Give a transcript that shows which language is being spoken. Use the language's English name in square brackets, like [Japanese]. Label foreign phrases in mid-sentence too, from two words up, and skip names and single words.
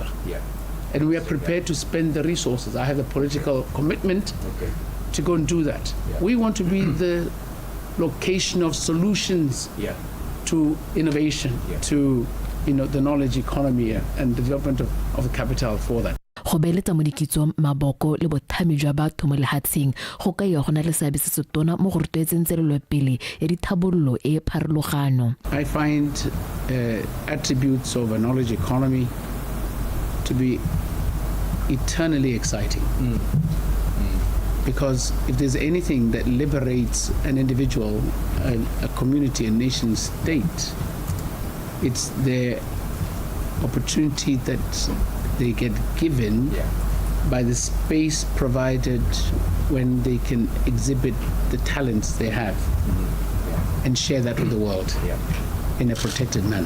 [English] And we are prepared to spend the resources. I have the political commitment to go and do that. We want to be the location of solutions to innovation, to the knowledge economy and the development of the capital for that. [Tswana] Go beeletsa mo dikitsong maboko le bothami jwa batho mo lehatsheng go ka ya gona le seabe se se tona mo go rutetseng tswelelopele ya dithabololo e pharologano. [English] I find attributes of a knowledge economy to be eternally exciting. Because if there's anything that liberates an individual, a community, a nation state, it's the opportunity that they get given by the space provided when they can exhibit the talents they have and share that with the world in a protected manner.